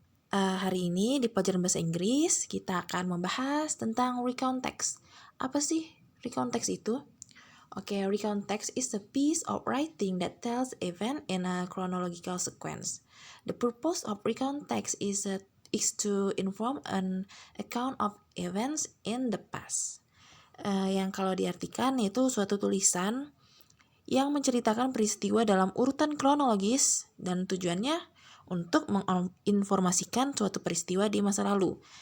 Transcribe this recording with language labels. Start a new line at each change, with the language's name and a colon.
Indonesian: Hari ini di pelajaran bahasa Inggris kita akan membahas tentang recount text. Apa sih recount text itu?
English: Oke, recount text is a piece of writing that tells event in a chronological sequence. The purpose of recount text is to inform an account of events in the past.
Indonesian: Yang kalau diartikan itu suatu tulisan yang menceritakan peristiwa dalam urutan kronologis dan tujuannya untuk menginformasikan suatu peristiwa di masa lalu.